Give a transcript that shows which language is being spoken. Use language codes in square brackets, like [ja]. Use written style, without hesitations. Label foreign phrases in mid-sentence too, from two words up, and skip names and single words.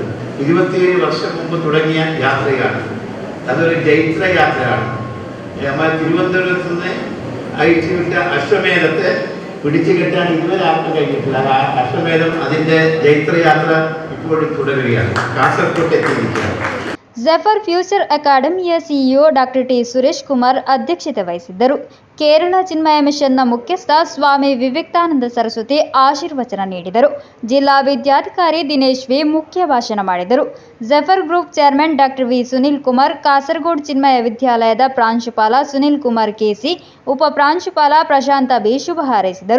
[ml] 27 വർഷം മുമ്പ് തുടങ്ങിയ യാത്രയാണ്. അതൊരു ജൈത്ര യാത്രയാണ്. നമ്മൾ തിരുവനന്തപുരത്ത് നിന്ന് അയച്ചുവിട്ട അശ്വമേധത്തെ പിടിച്ചു കെട്ടാൻ ഇതുവരെ ആർക്കും കഴിഞ്ഞിട്ടില്ല. ആ അശ്വമേധം അതിൻ്റെ ജൈത്രയാത്ര ഇപ്പോഴും തുടരുകയാണ്, കാസർഗോഡ് എത്തിയിരിക്കുകയാണ്. [kn] ಝೆಫರ್ ಫ್ಯೂಚರ್ ಅಕಾಡೆಮಿಯ CEO ಡಾಕ್ಟರ್ ಟಿ ಸುರೇಶ್ ಕುಮಾರ್ ಅಧ್ಯಕ್ಷತೆ ವಹಿಸಿದ್ದರು. ಕೇರಳ ಚಿನ್ಮಯ ಮಿಷನ್ನ ಮುಖ್ಯಸ್ಥ ಸ್ವಾಮಿ ವಿವೇಕಾನಂದ ಸರಸ್ವತಿ ಆಶೀರ್ವಚನ ನೀಡಿದರು. ಜಿಲ್ಲಾ ವಿದ್ಯಾಧಿಕಾರಿ ದಿನೇಶ್ ವಿ ಮುಖ್ಯ ಭಾಷಣ ಮಾಡಿದರು. ಝೆಫರ್ ಗ್ರೂಪ್ ಚೇರ್ಮನ್ ಡಾಕ್ಟರ್ ವಿ ಸುನಿಲ್ ಕುಮಾರ್, ಕಾಸರಗೋಡು ಚಿನ್ಮಯ ವಿದ್ಯಾಲಯದ ಪ್ರಾಂಶುಪಾಲ ಸುನಿಲ್ ಕುಮಾರ್ ಕೆಸಿ, ಉಪ ಪ್ರಾಂಶುಪಾಲ ಪ್ರಶಾಂತ ಬಿ ಶುಭ ಹಾರೈಸಿದರು.